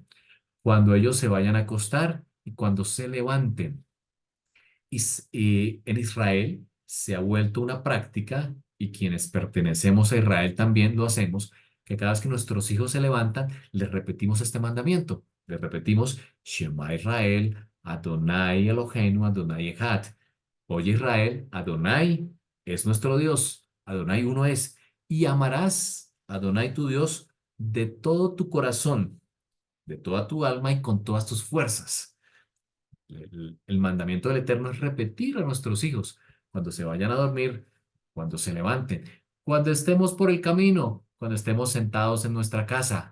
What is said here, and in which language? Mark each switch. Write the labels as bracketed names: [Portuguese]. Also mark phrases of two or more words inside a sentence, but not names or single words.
[Spanish] Cuando ellos se vayan a acostar y cuando se levanten. Y en Israel se ha vuelto una práctica, y quienes pertenecemos a Israel también lo hacemos, que cada vez que nuestros hijos se levantan, les repetimos este mandamiento. Les repetimos, [Hebrew] שמע ישראל, אדני אלהינו, אדני אחד. [Spanish] Oye Israel, Adonai es nuestro Dios, Adonai uno es, y amarás a Adonai tu Dios de todo tu corazón, de toda tu alma y con todas tus fuerzas. El mandamiento del Eterno es repetir a nuestros hijos cuando se vayan a dormir, cuando se levanten, cuando estemos por el camino, cuando estemos sentados en nuestra casa.